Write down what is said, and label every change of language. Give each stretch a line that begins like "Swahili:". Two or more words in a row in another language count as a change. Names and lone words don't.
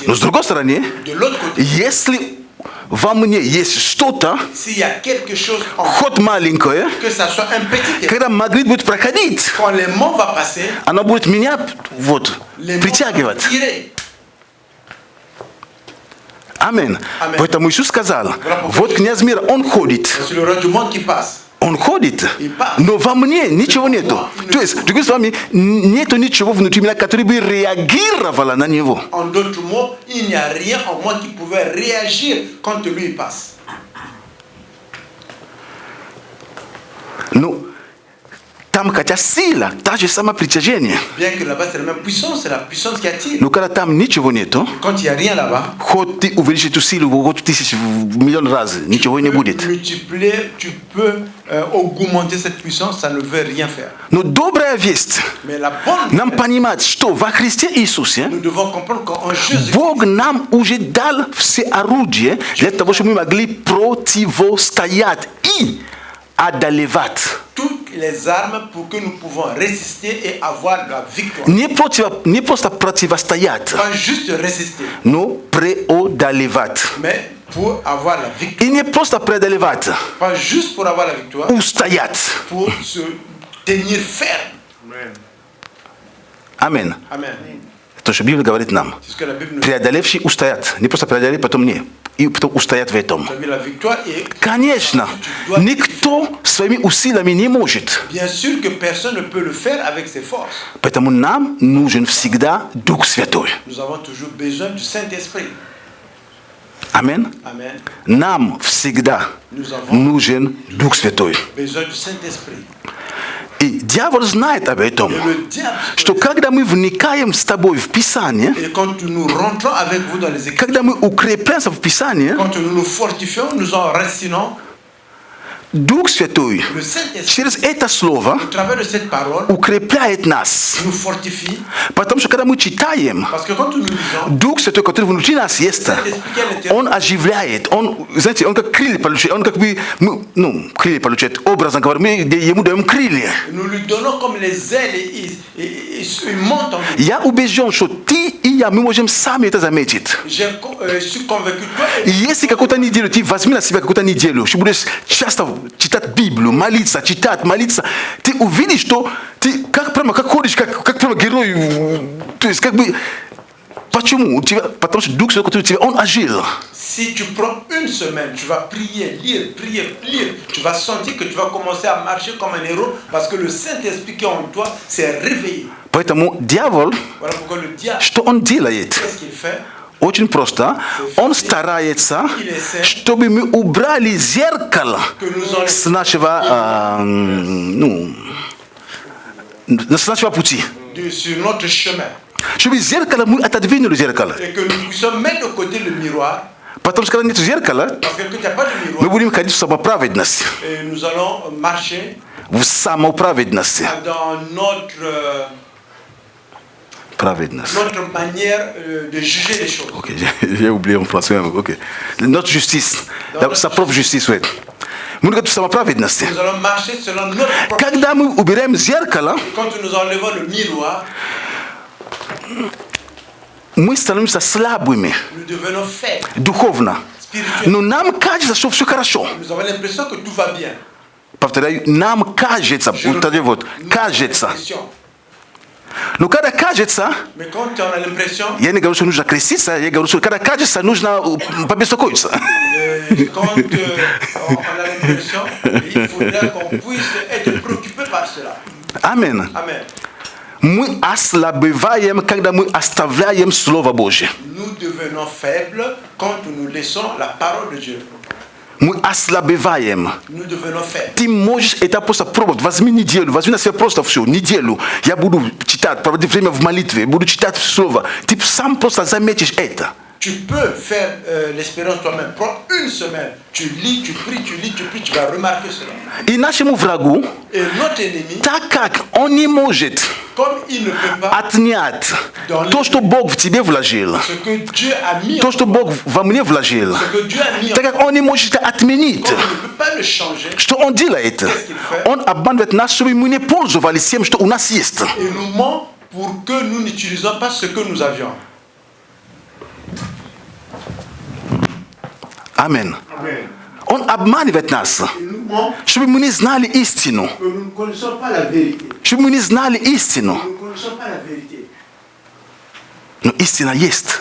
Russian: Но с другой стороны,
French: De l'autre côté,
Russian: если во мне есть что-то,
French: s'il y a quelque chose en
Russian: хоть маленькое,
French: que ça soit un petit aimant,
Russian: когда магнит будет проходить,
French: quand l'aimant va passer,
Russian: оно будет меня
French: l'aimant va
Russian: притягивать.
French: tirer.
Russian: Аминь. Аминь. Поэтому Иисус сказал, вот князь мира, он ходит.
French: C'est le roi du monde qui passe.
Russian: Он ходит, но во мне ничего нету. То есть, другими словами, нету ничего внутри меня, которое бы реагировало на него.
French: En d'autres mots, il n'y a rien en moi qui pouvait réagir quand lui il passe.
Russian: Ну, там хотя сила, та же самое притяжение.
French: Bien que là-bas c'est la même puissance, c'est la puissance qui attire.
Russian: Но когда там ничего нету,
French: Quand il n'y a rien là-bas,
Russian: хоть ты увеличишь эту силу хоть миллион раз, ничего не будет.
French: multiplier, tu peux augmenter cette puissance, ça ne veut rien faire.
Russian: Но добрая весть,
French: Mais la bonne
Russian: нам
French: nouvelle,
Russian: понимать, что во Христе Иисусе
French: nous devons comprendre qu'en Jésus,
Russian: Бог нам уже дал все орудия для того, чтобы мы могли противостоять и одолевать.
French: toutes les armes pour que nous pouvons résister et avoir la victoire.
Russian: Не просто противостоять,
French: Pas juste résister,
Russian: но преодолевать.
French: mais pour avoir la victoire.
Russian: И не просто преодолевать,
French: Pas juste pour avoir la victoire,
Russian: устоять.
French: pour se tenir ferme.
Russian: Аминь.
French: Amen.
Russian: То, что Библия говорит нам.
French: C'est ce que la Bible nous dit.
Russian: Преодолевший устоят. Не просто преодолеть, потом не. И потом устоять в этом.
French: Tu as vu la victoire et
Russian: Конечно, никто своими усилиями не может.
French: bien sûr que personne ne peut le faire avec ses forces.
Russian: Поэтому нам нужен всегда Дух Святой.
French: Nous avons toujours besoin du Saint-Esprit.
Russian: Аминь.
French: Amen.
Russian: Нам всегда
French: Nous avons
Russian: нужен Дух Святой.
French: besoin du Saint-Esprit.
Russian: И дьявол знает об этом,
French: Et le diable,
Russian: что когда мы вникаем с тобой в Писание,
French: et quand nous rentrons avec vous dans les écrits,
Russian: когда мы укрепляемся в Писании,
French: quand nous nous fortifions, nous enracinons,
Russian: Дух Святой
French: le Saint-Esprit,
Russian: через это слово
French: au travers de cette parole,
Russian: укрепляет нас.
French: nous fortifie.
Russian: Потому что когда мы читаем,
French: Parce que quand nous lisons,
Russian: Дух Святой, который внутри нас есть, Он оживляет, знаете, Он как крылья получает, Он как бы, крылья получает, образно говоря, мы Ему даем крылья.
French: nous lui donnons comme les ailes et il monte en nous.
Russian: Я убежден, что ты и я, мы можем сами это заметить.
French: Je suis convaincu que toi
Russian: И если какую-то неделю, ты возьми на себя какую-то неделю, что будешь часто читать Библию, молиться, ты увидишь, что ты как ходишь, как прямо герой. То есть как бы, почему? Потому что Дух Святой, который у тебя, Он ожил.
French: si tu prends une semaine, tu vas prier, lire, tu vas sentir que tu vas commencer à marcher comme un héros parce que le Saint-Esprit qui est en toi s'est réveillé.
Russian: Поэтому дьявол,
French: Voilà pourquoi le diable,
Russian: что он делает?
French: qu'est-ce qu'il fait?
Russian: Очень просто. Он старается, чтобы мы убрали зеркало с нашего, с нашего пути.
French: Sur notre chemin.
Russian: Чтобы зеркало, мы отодвинули зеркало.
French: Et que nous puissions mettre de côté le miroir.
Russian: Потому что когда нет зеркала,
French: Parce que quand il n'y a pas de
Russian: мы
French: miroir,
Russian: будем ходить в самоправедность.
French: et nous allons marcher
Russian: В самоправедности.
French: dans notre
Russian: Праведность.
French: Notre manière de juger les choses. Ok, j'ai oublié en français. Ok. Notre justice, sa propre justice, oui. Nous allons marcher selon notre propre. Quand nous enlevons le miroir, nous devenons faibles. Nous avons l'impression que tout va bien.
Russian: No kada кажется,
French: mais quand on a l'impression,
Russian: yani garuso нужно креститься, я garuso kada кажется нужно побеспокоиться.
French: Quand on a l'impression, il faudra qu'on puisse être préoccupé par cela. Amen. Amen.
Russian: Мы ослабеваем, когда мы оставляем Слово Божье.
French: Nous devenons faibles quand nous laissons la parole de Dieu.
Russian: Мы ослабеваем.
French: Nous devenons faibles.
Russian: Ты можешь это просто пробовать. Возьми неделю, возьми на себя просто всю неделю. Я буду читать, проводить время в молитве, буду читать Слово. Ты сам просто заметишь это.
French: Tu peux faire l'expérience toi-même. Prends une semaine. Tu lis, tu pries, tu vas remarquer cela.
Russian: И нашему врагу, так как он не может отнять то, что Бог в тебе вложил, то, что Бог во мне вложил, так как он не может это отменить, что он делает? Он обманывает нас, чтобы мы не пользовались тем, что у нас есть.
French: Et nous ment pour que nous n'utilisions pas ce que nous avions. Amen.
Russian: Он обманывает нас, чтобы мы не знали истину. Чтобы мы не знали истину. Но истина есть.